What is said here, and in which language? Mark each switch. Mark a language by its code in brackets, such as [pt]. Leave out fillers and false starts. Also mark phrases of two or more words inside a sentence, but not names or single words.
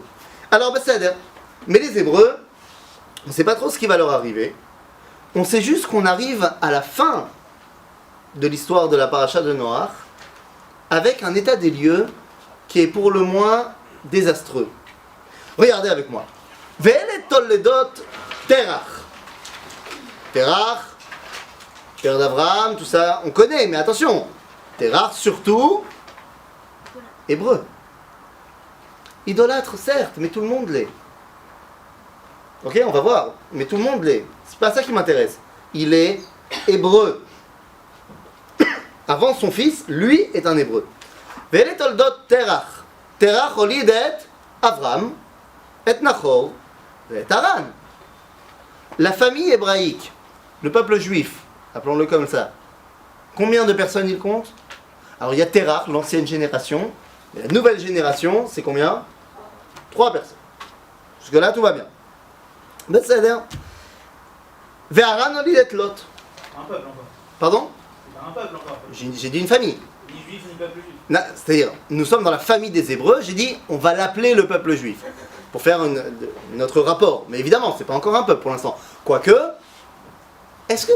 [fr] Alors, c'est-à-dire, mais les Hébreux, on ne sait pas trop ce qui va leur arriver. On sait juste qu'on arrive à la fin de l'histoire de la paracha de Noach avec un état des lieux qui est pour le moins désastreux. Regardez avec moi. [he] ואלה תולדות תרח. [fr] Terach, père d'Abraham, tout ça, on connaît, mais attention. Terach, surtout, hébreu. Idolâtre, certes, mais tout le monde l'est. Ok, on va voir, mais tout le monde l'est. C'est pas ça qui m'intéresse. Il est hébreu. Avant son fils, lui est un hébreu. [he] ואלה תולדות תרח. תרח הוליד את אברם, את נחור, את הרן. [fr] La famille hébraïque, le peuple juif, appelons-le comme ça. Combien de personnes il compte? Alors il y a Terach, l'ancienne génération. Et la nouvelle génération, c'est combien? 3 personnes. Jusque là, tout va bien. [he] בסדר. והרן הוליד את לוט. [fr] Un peuple encore. Pardon? C'est pas un peuple encore. J'ai dit une famille. Ni juif ni peuple juif. C'est-à-dire, nous sommes dans la famille des Hébreux, j'ai dit, on va l'appeler le peuple juif. Pour faire notre rapport. Mais évidemment, c'est pas encore un peuple pour l'instant. Quoique, est-ce que...